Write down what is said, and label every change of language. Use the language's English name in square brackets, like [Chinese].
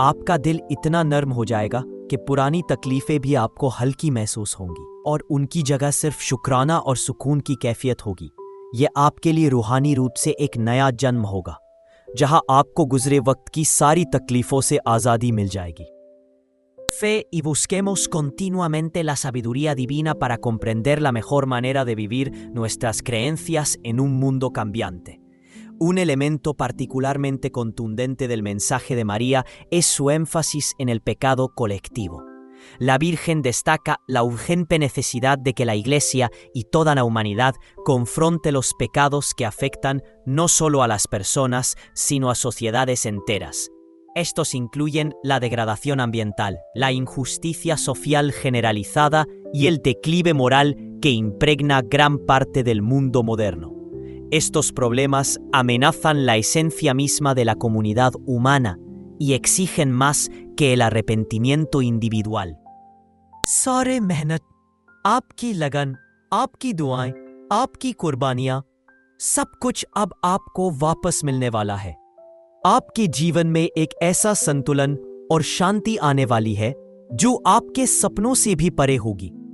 [Hindi] आपका दिल इतना नर्म हो जाएगा कि पुरानी तकलीफें भी आपको हल्की महसूस होंगी, और उनकी जगह सिर्फ शुक्राना और सुकून की कैफियत होगी। यह आपके लिए रूहानी रूप से एक नया जन्म होगा, जहां आपको गुजरे वक्त की सारी तकलीफों से आज़ादी मिल जाएगी। [Spanish] Fe y busquemos continuamente la sabiduría divina para comprender la mejor manera de vivir nuestras creencias en un mundo cambiante. Un elemento particularmente contundente del mensaje de María es su énfasis en el pecado colectivo. La Virgen destaca la urgente necesidad de que la Iglesia y toda la humanidad confronte los pecados que afectan no solo a las personas, sino a sociedades enteras. Estos incluyen la degradación ambiental, la injusticia social generalizada y el declive moral que impregna gran parte del mundo moderno. Estos problemas amenazan la esencia misma de la comunidad humana y exigen más que el arrepentimiento individual. [Hindi] सारे मेहनत, आपकी लगन, आपकी दुआएं, आपकी कुर्बानियां, सब कुछ अब आपको वापस मिलने वाला है। आपके जीवन में एक ऐसा संतुलन और शांति आने वाली है जो आपके सपनों से भी परे होगी।